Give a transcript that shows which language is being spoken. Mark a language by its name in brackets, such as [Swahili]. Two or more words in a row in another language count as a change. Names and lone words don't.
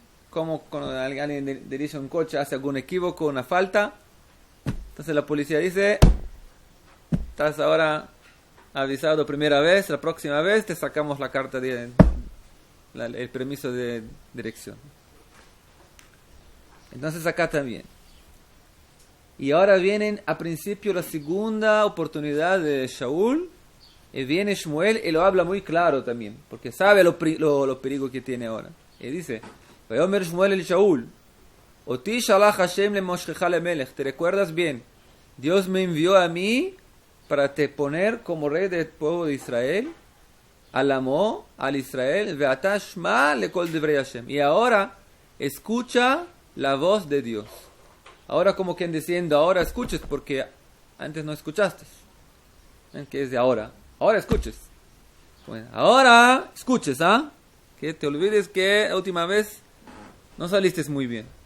[Spanish] Como cuando alguien dirige un coche, hace algún equívoco, una falta, entonces la policía dice, estás ahora avisado primera vez, la próxima vez te sacamos la carta de el permiso de dirección. Entonces acá también. Y ahora vienen a principio la segunda oportunidad de Shaul, y viene Shmuel y lo habla muy claro también, porque sabe lo peligro que tiene ahora. Y dice, [Hebrew] ויאמר שמואל אל שאול, אותי שלח ה' למשחך למלך. [Spanish] ¿Te recuerdas bien? Dios me envió a mí para te poner como rey del pueblo de Israel, [Hebrew] על עמו, על ישראל, ועתה שמע לקול דברי ה. [Spanish] Y ahora escucha la voz de Dios. Ahora como quien diciendo, ahora escuches porque antes no escuchaste. ¿Qué es de ahora? Ahora escuches. Bueno, ahora escuches, ¿ah? Que te olvides que la última vez no saliste muy bien.